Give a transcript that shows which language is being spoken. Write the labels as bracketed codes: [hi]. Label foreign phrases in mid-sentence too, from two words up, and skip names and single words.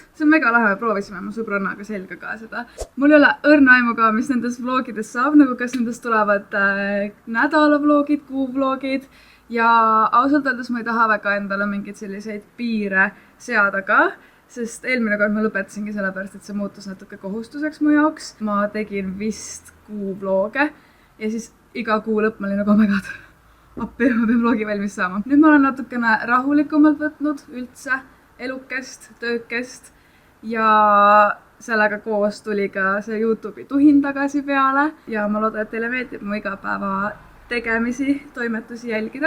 [et] See on mega lahe, me proovisime mu sõbrannaga selga ka seda. Mul ei ole õrna aimu ka, mis nendest vlogidest saab, nagu kas nendest tulevad nädalavlogid, kuuvlogid. Ja ausalt öeldes ma ei taha väga endale mingeid selliseid piire seada ka, sest eelmine kord ma lõpetasingi sellepärast, et see muutus natuke kohustuseks mu jaoks. Ma tegin vist kuuvloge ja siis iga kuu lõpp ma olin nagu, [en] oh my god, [et] appi, ma pean vlogi valmis saama. Nüüd ma olen natukene rahulikumalt võtnud üldse elukest, töökest ja sellega koos tuli ka see YouTube'i tuhin tagasi peale ja ma loodan, et teile meeldib mu igapäeva tegemisi, toimetusi jälgida.